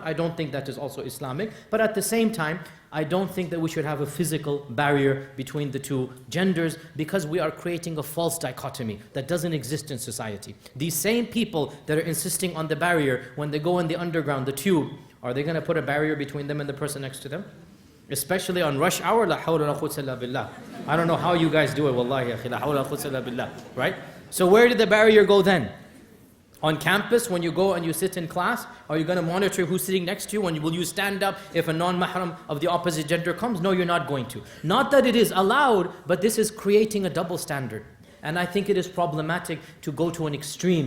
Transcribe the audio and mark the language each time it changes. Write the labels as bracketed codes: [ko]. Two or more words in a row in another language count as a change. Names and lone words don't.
[en] I don't think that is also Islamic. But at the same time, I don't think that we should have a physical barrier between the two genders, because we are creating a false dichotomy that doesn't exist in society. These same people that are insisting on the barrier, when they go in the underground, the tube, are they going to put a barrier between them and the person next to them? Especially on rush hour, [ar] لا حول لا قوة إلا بالله. [en] I don't know how you guys do it, [ar] والله، أخي، لا حول لا قوة إلا بالله, [en] right? So where did the barrier go then? On campus, when you go and you sit in class, are you going to monitor who's sitting next to you? Will you stand up if a non-mahram of the opposite gender comes? No, you're not going to. Not that it is allowed, but this is creating a double standard. And I think it is problematic to go to an extreme.